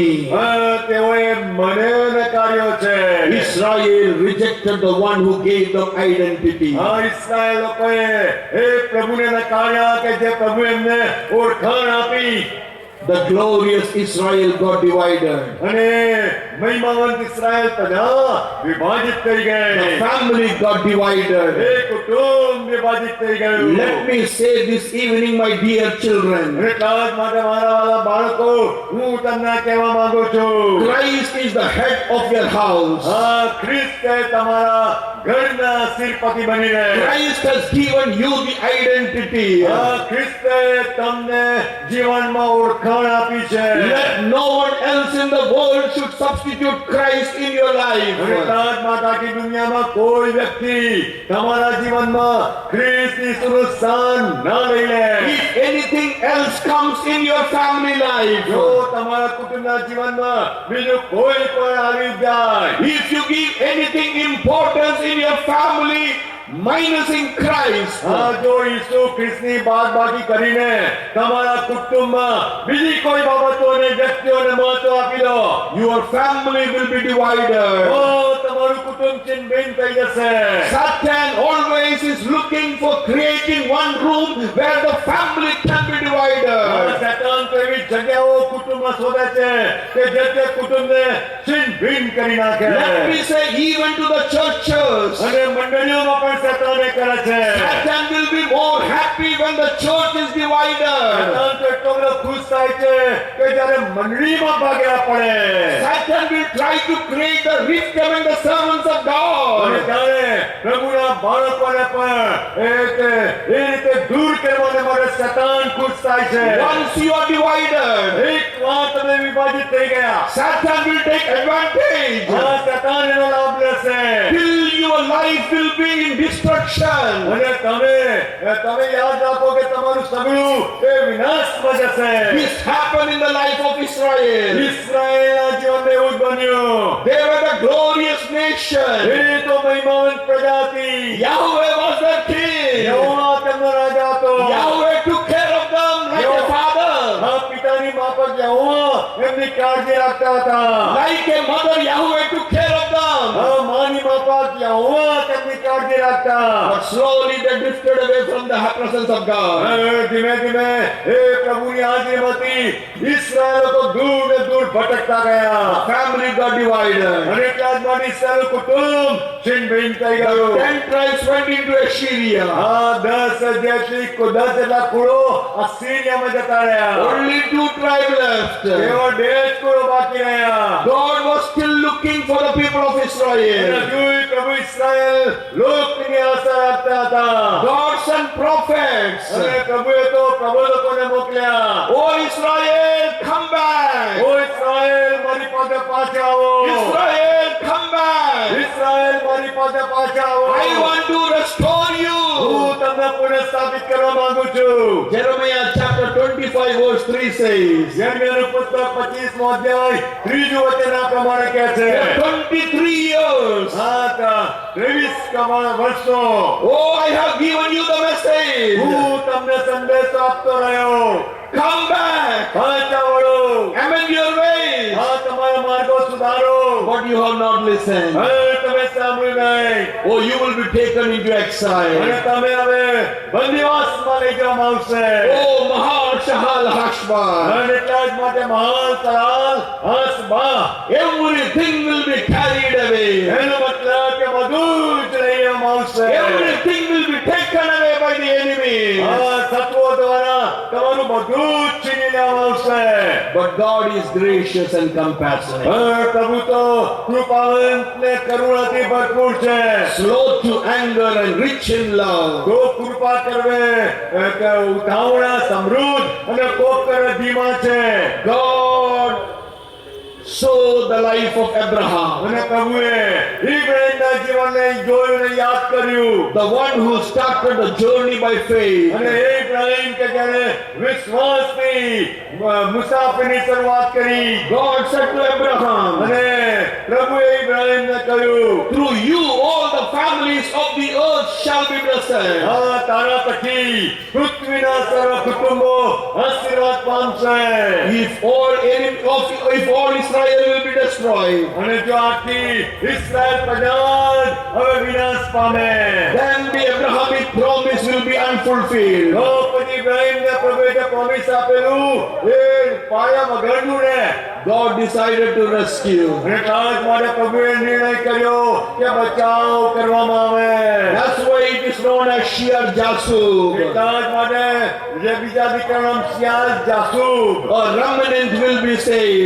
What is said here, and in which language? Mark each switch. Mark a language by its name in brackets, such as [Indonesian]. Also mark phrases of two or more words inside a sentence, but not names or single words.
[Gujarati] તેઓએ મને નકાર્યો છે. [English] Israel rejected the one who gave them identity. [Gujarati] ઇસ્રાયેલ લોકોએ એ પ્રભુને નકાર્યા કે જે પ્રભુ એમને ઓળખાણ આપી. [English] The glorious Israel got divided. [Gujarati] અને મહિમાવંત ઇસ્રાએલ બધા વિભાજિત થઈ [English] The [Gujarati] ગઈ. [English] family got divided. [Gujarati] એ કુટુંબ વિભાજિત થઈ ગયું. [English] Let me say this evening, my dear children, [Gujarati] અને એટલા જ માટે મારા વાલા બાળકો, હું તમને કહેવા માંગુ છું, [English] Christ is the head of your house. [Gujarati] હા, ખ્રિસ્ત એ તમારા ઘરના શિરપતિ બની રહે. [English] Christ has given you the identity. [Gujarati] હા, ખ્રિસ્તે તમને જીવનમાં ઓળખાણ આપી છે. [English] Let no one else in the world should substitute Christ in your [Gujarati] અને [English] life. [Gujarati] એટલા જ માટે આખી દુનિયામાં કોઈ વ્યક્તિ તમારા જીવનમાં ખ્રિસ્તની સ્થાન ન લઈ લે. [English] If anything else comes in your family life, [Gujarati] જો તમારા કુટુંબના જીવનમાં બીજું કોઈ પણ આવી જાય, [English] if you give anything importance in your family, minusing Christ, [Gujarati] હા, જો ઈસુ ખ્રિસ્તની બાદબાકી કરીને તમારા કુટુંબમાં બીજી કોઈ બાબતોને વ્યક્તિઓને મહત્વ આપી દો, [English] your family will be [Gujarati] તો [English] divided. [Gujarati] તમારું કુટુંબ છિન્નભિન્ન થઈ જશે. [English] Satan always is looking for creating one room where the family can be [Gujarati] હા, [English] divided. [Gujarati] શેતાન તો એવી જગ્યાઓ કુટુંબમાં શોધે છે કે જે તે કુટુંબને છિન્નભિન્ન કરી નાખે. [English] Let me say, even to the churches, [Gujarati] અને મંડળીઓમાં પણ શેતાને કરે છે. [English] Satan will be more happy when the church is divided. [Gujarati] શેતાન તો એટલો બધો ખુશ થાય છે કે જ્યારે મંડળીમાં ભાગ્યા પડે. [English] Satan will try to create a rift among the servants of [Gujarati] અને [English] God. [Gujarati] ત્યારે પ્રભુના બાળકોને પણ એ રીતે દૂર કરવાને માટે શેતાન ખુશ થાય છે. [English] Once you are divided, [Gujarati] એક વાર તમે વિભાજિત થઈ ગયા, [English] Satan will take advantage. [Gujarati] હા, શેતાન એનો લાભ લેશે. [English] Till your life will be in destruction. [Gujarati] અને તમે યાદ રાખો કે તમારું સગડું એ વિનાશમાં જશે. [English] This happened in the life of Israel. [Gujarati] ઇસ્રાએલના જીવનમાં એવું જ બન્યું. [English] They were the glorious nation. [Gujarati] એ તો મહિમાવંત પ્રજા હતી. [English] Yahweh was their king. [Gujarati] યહોવા તેમનો રાજા હતો. [English] Yahweh took care of them like a father. [Gujarati] હા, પિતાની માફક યહોવા એમની કાળજી રાખતા હતા. [English] Like a mother, Yahweh took care of them. [Gujarati] હા, માની માફક યહોવા તેમની કાળજી રાખતા. [English] But slowly they drifted away from the presence of God. [Gujarati] ધીમે ધીમે એ પ્રભુની હાજરીમાંથી ઇસ્રાએલ લોકો દૂર ને દૂર ભટકતા ગયા. [English] Family got divided. [Gujarati] અને એટલા જ માટે ઇસ્રાએલ કુટુંબ છિન્નભિન્ન થઈ ગયું. [English] 10 tribes went into Assyria. [Gujarati] હા, 10 જેટલા કુળો અસીરિયામાં જતા રહ્યા. [English] Only 2 tribes left. [Gujarati] કેવળ 2 જ કુળો બાકી રહ્યા. [English] God was still looking for the people of [Gujarati] અને [English] Israel. [Gujarati] હજુય પ્રભુ ઇસ્રાએલ લોકની આશા રાખતા હતા. [English] God sent prophets. [Gujarati] અને પ્રભુએ તો પ્રબોધકોને મોકલ્યા. [English] Oh Israel, come back. [Gujarati] ઓ ઇસ્રાએલ, મારી પાસે પાછા આવો. [English] Israel, come back. [Gujarati] ઇસ્રાએલ, મારી પાસે પાછા આવો. [English] I want to restore you. [Gujarati] હું તમને પુનઃસ્થાપિત કરવા માંગુ છું. [English] Jeremiah chapter 25 verse 3 says, [Gujarati] યર્મિયાનું પુસ્તક 25મો અધ્યાય 3જું વચન આ પ્રમાણે કહે છે. [English] 23 years. [Gujarati] હા, 23 વર્ષો [English] Oh, I have given you the message. [Gujarati] હું તમને સંદેશો આપતો રહ્યો. [English] Come back. [Gujarati] પાછા વળો. [English] Amend your ways. [Gujarati] હા, તમારા માર્ગો સુધારો. [English] But you have not listened. [Gujarati] તમે સાંભળ્યું નહીં. [English] Oh, you will be taken into [Gujarati] અને [English] exile. [Gujarati] તમે હવે બંદીવાસમાં લઈ જવામાં આવશે. [English] Oh, Mahal Shahal Hashbaz. [Gujarati] અને એટલા જ માટે મહાન સલાલ હસબા. [English] Everything will be carried away. [Gujarati] એનો મતલબ કે બધું જ લઈ જવામાં આવશે. [English] Everything will be taken away by the enemy. [Gujarati] હા, શત્રુઓ દ્વારા તમારું બધું જ છીની લેવામાં આવશે. [English] But God is gracious and compassionate, [Gujarati] પ્રભુ તો કૃપાવંત ને કરુણાથી ભરપૂર છે. [English] slow to anger and rich in love. [Gujarati] કોક કૃપા કરવે ઉતાવળા સમૃદ્ધ અને કોક કરે ધીમા છે. [English] God saw the life of Abraham, [Gujarati] અને પ્રભુએ ઇબ્રાહીમના જીવનને જોયું ને યાદ કર્યું. [English] the one who started the journey by faith. [Gujarati] અને એ ઇબ્રાહીમ કે જેણે વિશ્વાસની મુસાફરીની શરૂઆત કરી. [English] God said to Abraham, [Gujarati] અને પ્રભુએ ઇબ્રાહીમને કહ્યું, [English] through you all the families of the earth shall be blessed. [Gujarati] હા, તારા થકી પૃથ્વીના સર્વ કુટુંબો આશીર્વાદ પામશે. [English] If all Israel will be destroyed. [Gujarati] અને જો આખી ઇસ્રાયેલ પ્રજા જ હવે વિનાશ પામે, [English] Then the Abrahamic promise will be unfulfilled. [Gujarati] તો પછી ઇબ્રાહીમને પ્રભુએ જે પ્રોમિસ આપેલું એ પાયા વગરનું ને. [English] God decided to rescue. [Gujarati] અને એટલા જ માટે પ્રભુએ નિર્ણય કર્યો કે બચાવ કરવામાં આવે. [English] That's why it is known as Shear Jasub. [Gujarati] એટલા જ માટે જે બીજા દીકરાનું નામ સિયાલ જાસૂબ. [English] A remnant will be saved.